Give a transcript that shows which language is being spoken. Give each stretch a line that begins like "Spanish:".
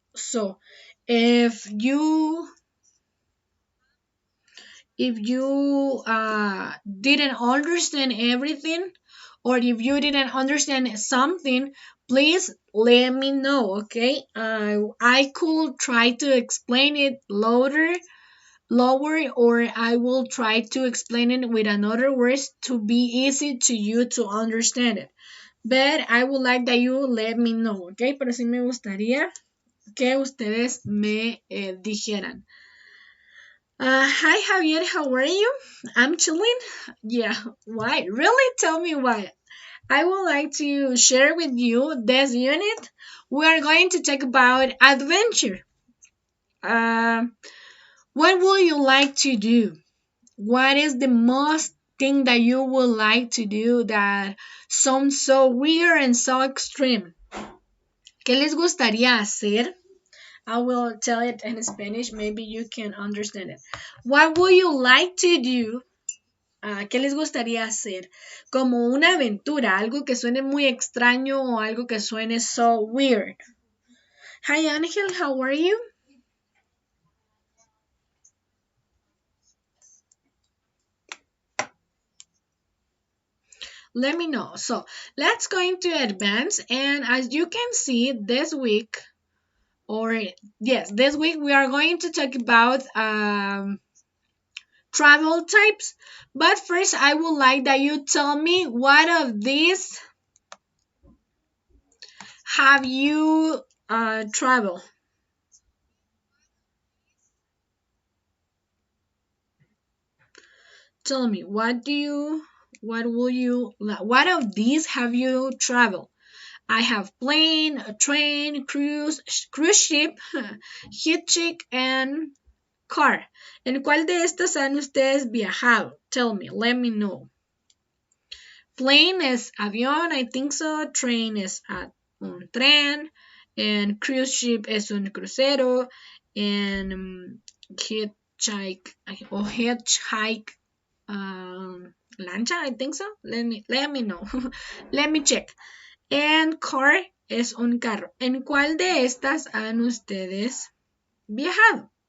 English: So, if you didn't understand everything, or if you didn't understand something, please let me know, okay? I could try to explain it lower, or I will try to explain it with another words to be easy to you to understand it. But I would like that you let me know, okay?
Spanish: Pero sí me gustaría que ustedes me dijeran.
English: Hi Javier, how are you? I'm chilling. Yeah, why? Really? Tell me why. I would like to share with you this unit. We are going to talk about adventure. Uh, what would you like to do? What is the most thing that you would like to do that sounds so weird and so extreme?
Spanish: ¿Qué les gustaría hacer?
English: I will tell it in Spanish, maybe you can understand it. What would you like to do?
Spanish: ¿Qué les gustaría hacer? Como una aventura, algo que suene muy extraño o algo que suene
English: so weird. Hi Angel, how are you? Let me know. So let's go into advance, and as you can see this week, or yes, this week we are going to talk about travel types. But first, I would like that you tell me what of these have you traveled? Tell me, what of these have you traveled? I have plane, a train, cruise ship, hitchhike, and car.
Spanish: ¿En cuál de estas han ustedes viajado?
English: Tell me, let me know. Plane
Spanish: es avión,
English: I think so. Train
Spanish: es un tren.
English: And cruise ship
Spanish: es un crucero.
English: And hitchhike,
Spanish: lancha,
English: I think so. Let me know. Let me check. And car
Spanish: es un carro. ¿En cuál de estas han ustedes viajado?